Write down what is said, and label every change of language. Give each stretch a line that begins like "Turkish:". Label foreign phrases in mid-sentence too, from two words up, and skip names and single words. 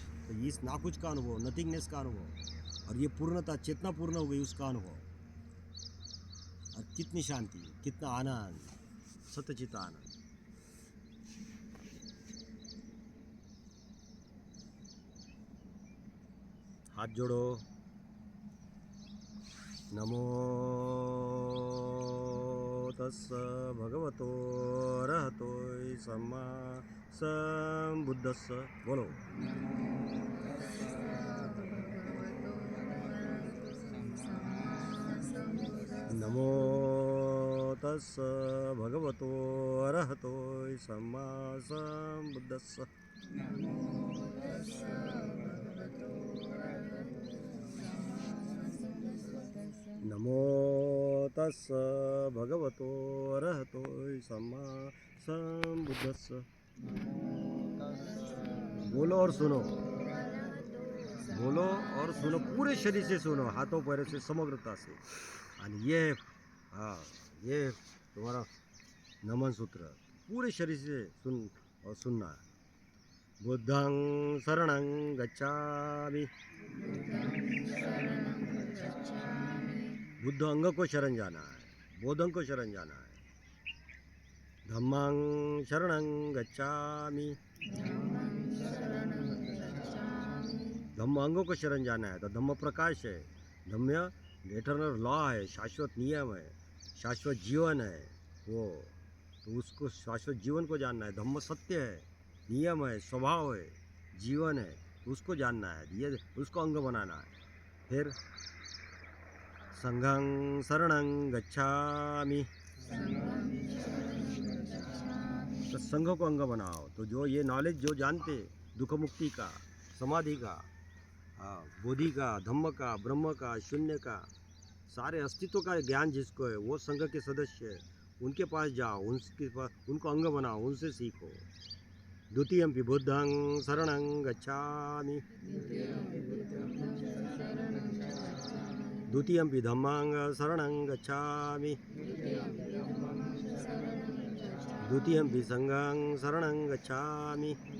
Hindi: तो इस ना कुछ का अनुभव, नथिंगनेस का अनुभव, और ये पूर्णता चेतना पूर्ण हो गई उसका अनुभव, और कितनी शांति, कितना आनंद, सतचित आनंद। हाथ जोड़ो,
Pali: नमो तस्स भगवतो अरहतो सम्मा संबुद्धस्स। बोलो। नमो तस्स भगवतो अरहतो सम्मा संबुद्धस्स। नमो तस्स भगवतो अरहतो सम्मा संबुद्धस्स।
Hindi: बोलो और सुनो, बोलो और सुनो, पूरे शरीर से सुनो, हाथों पैरों से, समग्रता से। और ये हाँ, ये तुम्हारा नमन सूत्र पूरे शरीर से सुन और सुनना।
Pali: बुद्धं शरणं गच्छामि।
Hindi: बुद्ध अंग को शरण जाना है, बोधं को शरण जाना है।
Pali: धम्मं शरणं गच्छामि।
Hindi: धम्म अंगों को शरण जाना है। तो धम्म प्रकाश है, धम्म
English: eternal law
Hindi: है, शाश्वत नियम है, शाश्वत जीवन है वो। तो उसको शाश्वत जीवन को जानना है। धम्म सत्य है, नियम है, स्वभाव है, जीवन है, तो उसको जानना है, ये उसको अंग बनाना है।
Pali: फिर संघं शरणं गच्छामि।
Hindi: तो संघ को अंग बनाओ। तो जो ये नॉलेज जो जानते, दुख मुक्ति का, समाधि का, हाँ, बोधि का, धम्म का, ब्रह्म का, शून्य का, सारे अस्तित्व का ज्ञान जिसको है, वो संघ के सदस्य है, उनके पास जाओ, उनके पास उनको अंग बनाओ, उनसे सीखो।
Pali: द्वितीयम्पि बुद्धं शरणं गच्छामि। द्वितीयम्पि धम्मं शरणं गच्छामि। द्वितीयम्पि संघं शरणं गच्छामि।